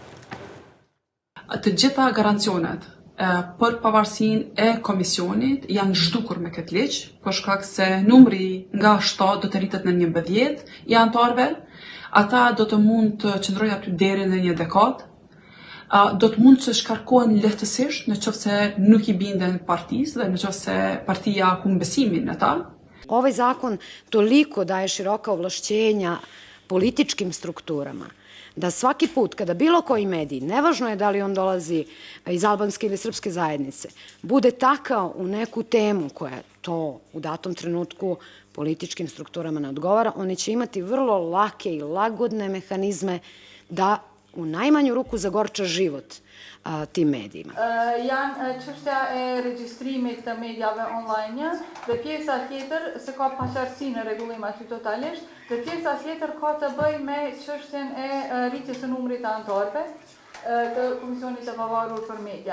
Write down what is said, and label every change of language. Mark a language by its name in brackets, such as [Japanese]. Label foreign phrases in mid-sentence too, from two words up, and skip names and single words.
[Albanian] Të gjitha garancionet për pavarësinë e komisionit janë zhdukur me këtë ligj, për shkak se numri nga 7 do të rritet në 11 i anëtarëve. Ata do të mund të qëndrojnë aty deri në një dekadë. Do të mund të shkarkohen lehtësisht në qoftë se nuk i binden partisë dhe në qoftë se partia humb besimin në ta. [Serbian] Ovaj zakon toliko daje široka ovlašćenja političkim strukturama da svaki put kada bilo koji medij, nevažno je da li on dolazi iz albanske ili srpske zajednice, bude takao u neku temu koja to u datom trenutku političkim strukturama ne odgovara, oni će imati vrlo lake i lagodne mehanizme da u najmanju ruku zagorča život tim medijima. [Albanian] Janë çështja e regjistrimit të medjave online dhe pjesa tjetër se ka paqartësi në rregullim aty totalisht, dhe pjesa tjetër ka të bëjë me çështjen e rritjes së numrit të anëtarëve të Komisionit të Pavarur për Media.